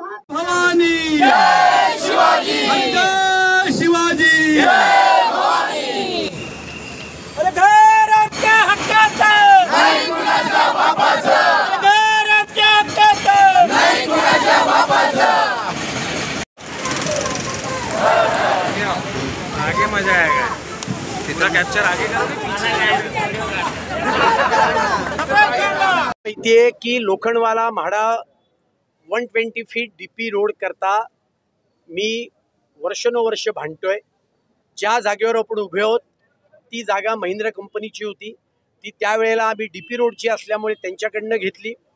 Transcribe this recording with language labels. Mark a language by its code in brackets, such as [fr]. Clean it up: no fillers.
[mr] भवानी शिवाजी, शिवाजी अरे घर आमच्या हक्काचं नाही कुणाच्या बापाचं, घर आमच्या हक्काचं नाही कुणाच्या बापाचं। [hi] आगे मजा आएगा, इतना कैप्चर आगे [mr] माहिती आहे की Lokhandwala MHADA 120 feet DP road करता मी वर्षानुवर्ष भांडतोय। ज्या जागेवर आपण उभे आहोत ती जागा महिंद्रा कंपनीची होती, ती त्यावेळेला आम्ही डीपी रोडची असल्यामुळे त्यांच्याकडनं घेतली।